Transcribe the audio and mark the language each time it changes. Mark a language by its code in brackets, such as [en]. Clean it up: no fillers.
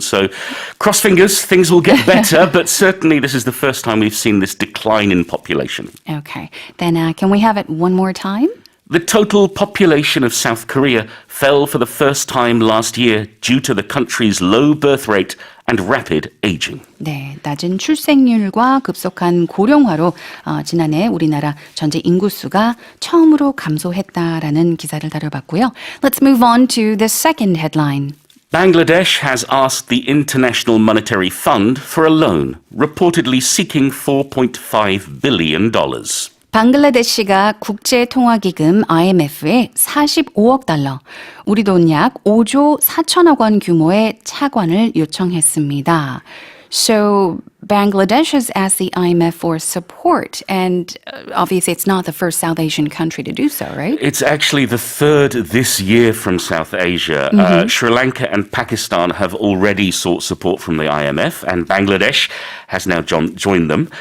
[en] So cross fingers, things will get better, but certainly this is the first time we've seen this decline in population. Okay. Then can we have it one more time? The total population of South Korea fell for the first time last year due to the country's low birth rate and rapid aging. [ko] 네, 낮은 출생률과 급속한 고령화로 지난해 우리나라 전체 인구수가 처음으로 감소했다라는 기사를 다뤄봤고요. [en] Let's move on to the second headline. Bangladesh has asked the International Monetary Fund for a loan, reportedly seeking $4.5 billion. [ko] 방글라데시가 국제통화기금 IMF에 45억 달러, 우리 돈 약 5조 4천억 원 규모의 차관을 요청했습니다. [en] So Bangladesh has asked the IMF for support, and obviously it's not the first South Asian country to do so, right? It's actually the third this year from South Asia. Sri Lanka and Pakistan have already sought support from the IMF, and Bangladesh has now joined them.